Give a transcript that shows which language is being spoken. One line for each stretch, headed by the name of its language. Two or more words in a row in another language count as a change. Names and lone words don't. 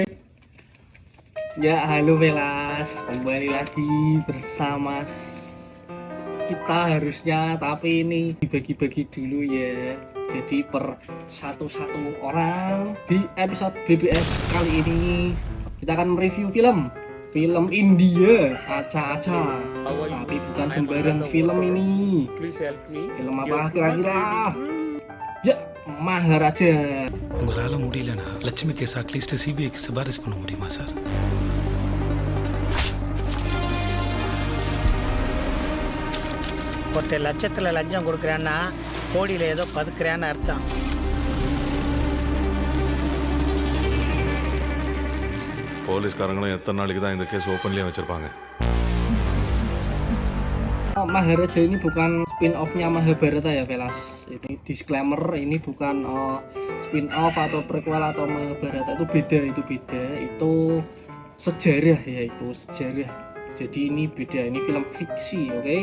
Indonesian: Ya halo Velas, kembali lagi bersama kita harusnya, tapi ini dibagi-bagi dulu ya. Jadi per satu-satu orang di episode BBS kali ini kita akan mereview film India, Aca-Aca.
English: How are
Indonesian: Tapi
English: you?
Indonesian: bukan
English: I am under
Indonesian: sembarang
English: the
Indonesian: film
English: water.
Indonesian: ini.
English: Please help me.
Indonesian: Film apa
English: Get to my
Indonesian: kira-kira?
English: baby.
Indonesian: Ya, Maharaja.
Tamil: உங்களால முடியலனா லட்சுமி
English: case at least
Tamil: சிபிஐக்கு சிபாரிசு பண்ண முடியுமா சார்? ஒருத்தர் லட்சத்தில் லஞ்சம் கொடுக்குறான்னா கோடியில் ஏதோ பதுக்குறான்னு அர்த்தம். போலீஸ்காரங்களும் எத்தனை நாளைக்கு தான் இந்த கேஸ் ஓப்பன்லயே வச்சிருப்பாங்க?
Indonesian: Maharaja ini bukan spin-off-nya Mahabharata ya Velas. Ini disclaimer, ini bukan spin-off atau prequel atau Mahabharata, itu beda, itu sejarah ya, itu sejarah. Jadi ini beda, ini film fiksi, oke?